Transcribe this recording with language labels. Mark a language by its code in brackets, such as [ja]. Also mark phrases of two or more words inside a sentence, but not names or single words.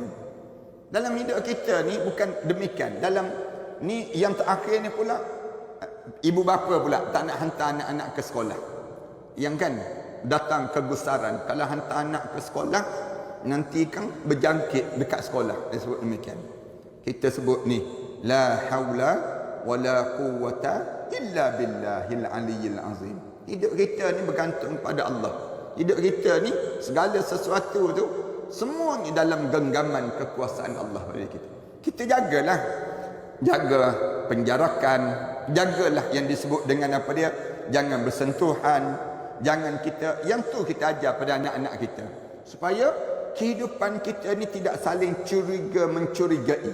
[ms] Dalam hidup kita ni bukan demikian. Dalam ni yang terakhir ni pula, ibu bapa pula tak nak hantar anak-anak ke sekolah. Yang kan datang kegusaran, kalau hantar anak ke sekolah nanti kan berjangkit dekat sekolah. Dia sebut demikian. Kita sebut ni [ar] لا حول ولا قوة إلا بالله العلي العظيم. [ms] Hidup kita ni bergantung pada Allah. Hidup kita ni segala sesuatu tu semuanya dalam genggaman kekuasaan Allah pada kita. Kita jagalah, jaga penjarakan, jagalah yang disebut dengan apa dia, jangan bersentuhan, jangan kita, yang tu kita ajar pada anak-anak kita supaya kehidupan kita ni tidak saling curiga mencurigai.